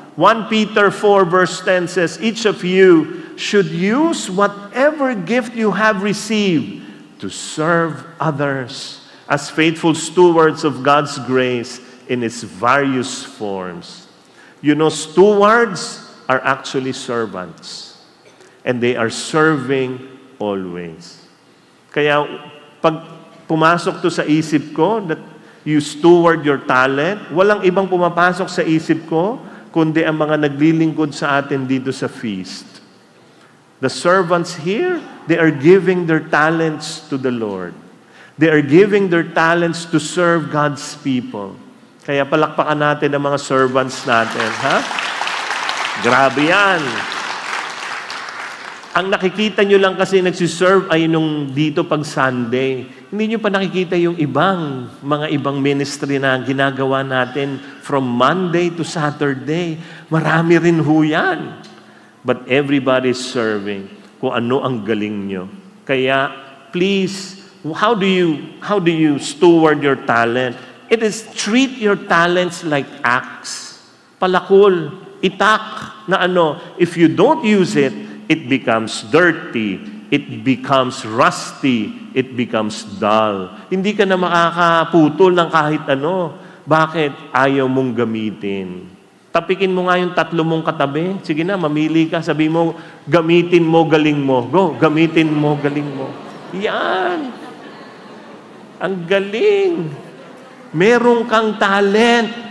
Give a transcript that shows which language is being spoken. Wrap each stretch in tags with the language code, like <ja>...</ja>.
<en>1 Peter 4 verse 10 says, each of you should use whatever gift you have received to serve others as faithful stewards of God's grace in its various forms. You know, stewards are actually servants. And they are serving always.</en> <tl>Kaya, pag pumasok to sa isip ko,</tl> <en>that you steward your talent,</en> <tl>walang ibang pumapasok sa isip ko, kundi ang mga naglilingkod sa atin dito sa feast.</tl> <en>The servants here, they are giving their talents to the Lord. They are giving their talents to serve God's people.</en> <tl>Kaya palakpakan natin ang mga servants natin, ha? Grabe yan. Ang nakikita nyo lang kasi nagsiserve ay nung dito pag Sunday. Hindi nyo pa nakikita yung mga ibang ministry na ginagawa natin</tl> <en>from Monday to Saturday.</en> <tl>Marami rin ho yan.</tl> <en>But everybody is serving</en> <tl>kung ano ang galing nyo.</tl> <en>Kaya, please, how do you steward your talent? It is treat your talents like axe. Palakol, itak, na if you don't use it, it becomes dirty, it becomes rusty, it becomes dull.</en> <tl>Hindi ka na makakaputol ng kahit ano. Bakit? Ayaw mong gamitin. Tapikin mo nga yung 3 mong katabi. Sige na, mamili ka. Sabi mo, gamitin mo, galing mo. Go, gamitin mo, galing mo. Yan. Ang galing. Meron kang talent.</tl>